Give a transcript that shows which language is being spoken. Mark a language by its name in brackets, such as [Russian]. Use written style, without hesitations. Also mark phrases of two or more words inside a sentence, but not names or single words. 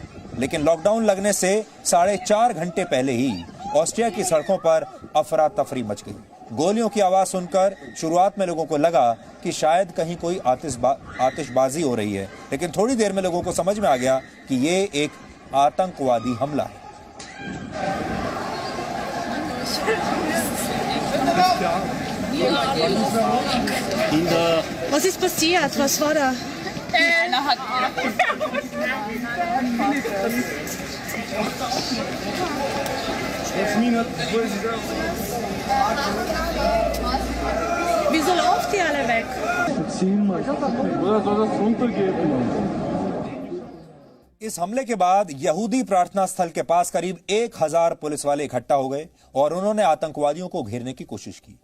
[Hindi] लेकिन लॉकडाउन लगने से 4.5 घंटे पहले ही ऑस्ट्रिया की सड़कों पर अफरा तफरी मच गई। गोलियों की आवाज सुनकर शुरुआत में लोगों को लगा कि शायद कहीं कोई आतिशबाजी हो रही है, लेकिन थोड़ी देर में लोगों को समझ में आ गया कि ये एक आतंकवादी हमला है। [German] Was ist passiert? Was war da? Einer hat Wieso lauft ihr alle weg? [Hindi] इस हमले के बाद यहूदी प्रार्थना स्थल के पास करीब 1000 पुलिस वाले इकट्ठा हो गए और उन्होंने आतंकवादियों को घेरने की कोशिश की।